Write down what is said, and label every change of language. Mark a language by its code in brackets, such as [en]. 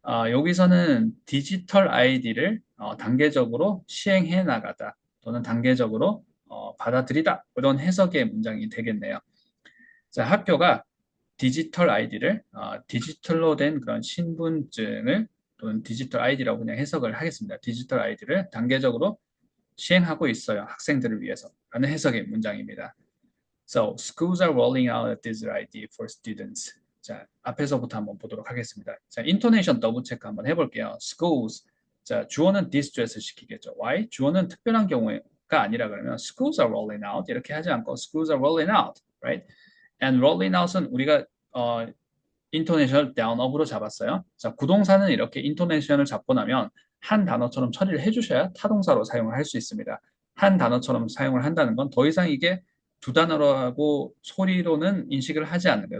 [ko] 여기서는 디지털 아이디를 단계적으로 시행해 나가다 또는 단계적으로 받아들이다 이런 해석의 문장이 되겠네요. 자, 학교가 디지털 아이디를 디지털로 된 그런 신분증을 또는 디지털 아이디라고 그냥 해석을 하겠습니다. 디지털 아이디를 단계적으로 시행하고 있어요. 학생들을 위해서 라는 해석의 문장입니다. [en] So, schools are rolling out a digital ID for students. [ko] 자, 앞에서부터 한번 보도록 하겠습니다. 자, 인토네이션 더블 체크 한번 해볼게요. schools. 자, 주어는 distress 시키겠죠. [en] Why? [ko] 주어는 특별한 경우가 아니라 그러면 [en] schools are rolling out [ko] 이렇게 하지 않고 [en] schools are rolling out, right? [ko] And rolling out은 우리가 인토네이션을 down up으로 잡았어요. 자, 구동사는 이렇게 인토네이션을 잡고 나면 한 단어처럼 처리를 해주셔야 타동사로 사용을 할 수 있습니다. 한 단어처럼 사용을 한다는 건 더 이상 이게 두 단어로 하고 소리로는 인식을 하지 않는 거예요.